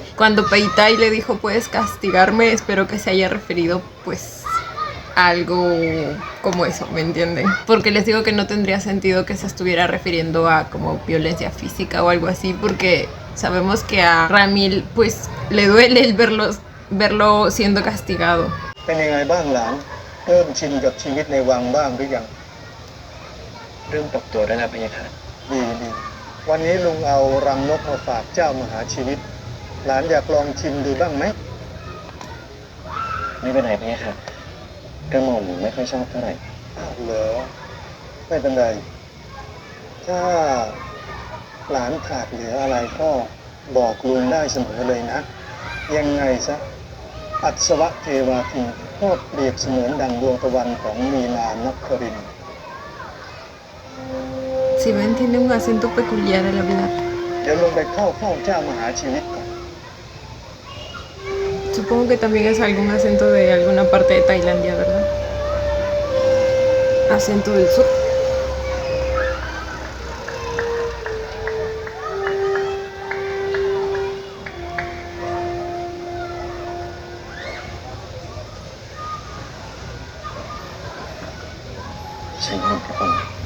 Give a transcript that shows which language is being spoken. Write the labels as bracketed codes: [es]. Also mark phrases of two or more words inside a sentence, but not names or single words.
[es] Cuando Peitai le dijo puedes castigarme, espero que se haya referido pues a algo como eso, ¿me entienden? Porque les digo que no tendría sentido que se estuviera refiriendo a como violencia física o algo así, porque sabemos que a Ramil pues le duele el verlo siendo castigado. [th] เป็นยังไงบ้างหลานเริ่มชินกับชีวิตในวังบ้างหรือยัง เริ่มปรับตัวได้แล้วพะยะค่ะ ดีวันนี้ลุงเอารังนกมาฝากเจ้ามหาชีวิต หลานอยากลองชิมดูบ้างไหม ไม่เป็นไรพะยะค่ะกระหม่อมไม่ค่อยชอบเท่าไหร่ อ้าวเหรอไม่เป็นไร ถ้าหลานขาดเหลืออะไรก็บอกลุงได้เสมอเลยนะ ยังไงซะอัศวะเทวาทินก็เปรียบเสมือนดังดวงตะวันของมีนานครินทร์ [es] Si ven, tiene un acento peculiar al hablar. [th] เดี๋ยวลงไปเข้าเฝ้าเจ้ามหาชีวิตก่อน [es] Supongo que también es algún acento de alguna parte de Tailandia, ¿verdad? Acento del sur. Señor, por favor.